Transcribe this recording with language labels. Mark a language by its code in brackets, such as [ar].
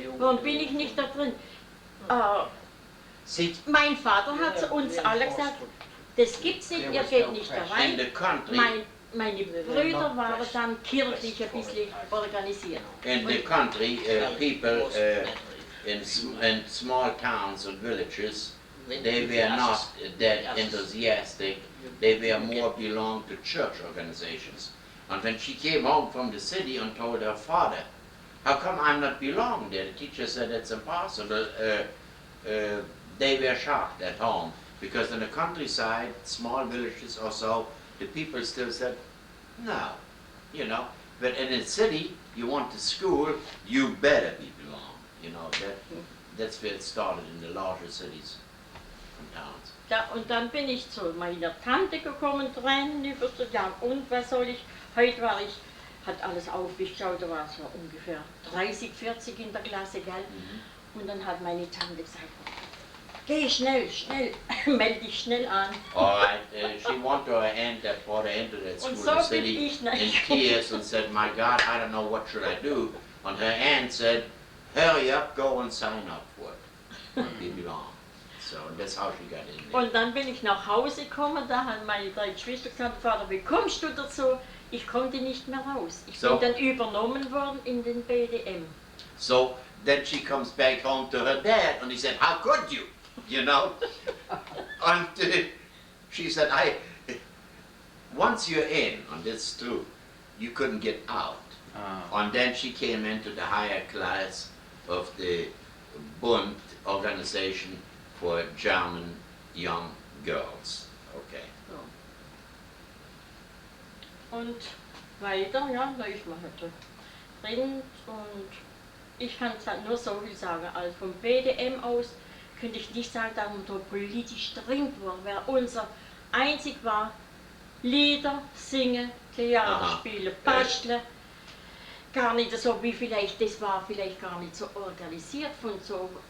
[de] Warum bin ich nicht da drin? Mein Vater hat zu uns alle gesagt, das gibt's nicht, ihr geht nicht da rein. Meine Brüder waren dann kirchlich ein bisschen organisiert. [en] In the country, people in small towns and villages, they were not that enthusiastic. They were more belonged to church organizations. And when she came home from the city and told her father, how come I'm not belonged there? The teacher said it's impossible. They were shocked at home because in the countryside, small villages or so, the people still said, no, you know. But in a city, you want to school, you better be belong. You know, that's where it started in the larger cities and towns. [de] Ja, und dann bin ich zu meiner Tante gekommen, Tränen über so, ja, und was soll ich? Heute hat alles aufgeschaut, da war es so ungefähr 30, 40 in der Klasse, gell? Und dann hat meine Tante gesagt, geh schnell, melde dich schnell an. [en] All right, she went to her aunt that brought her into that school in the city in tears and said, my God, I don't know what should I do. And her aunt said, hurry up, go and sign up for it. And be belong. So that's how she got in there. [de] Und dann bin ich nach Hause gekommen, da haben meine drei Geschwister gesagt, Vater, wie kommst du dazu? Ich konnte nicht mehr raus. Ich bin dann übernommen worden in den BDM. [en] So then she comes back home to her dad and he said, how could you? You know? And she said, once you're in, and that's true, you couldn't get out. And then she came into the higher class of the Bund organization for German young girls. Okay. [de] Und weiter, ja, da ist man halt drin und ich kann nur so viel sagen, also vom BDM aus könnte ich nicht sagen, dass man da politisch drin war, wer unser einzig war, Lieder, singen, Theater spielen, basteln, gar nicht so wie vielleicht, das war vielleicht gar nicht so organisiert von so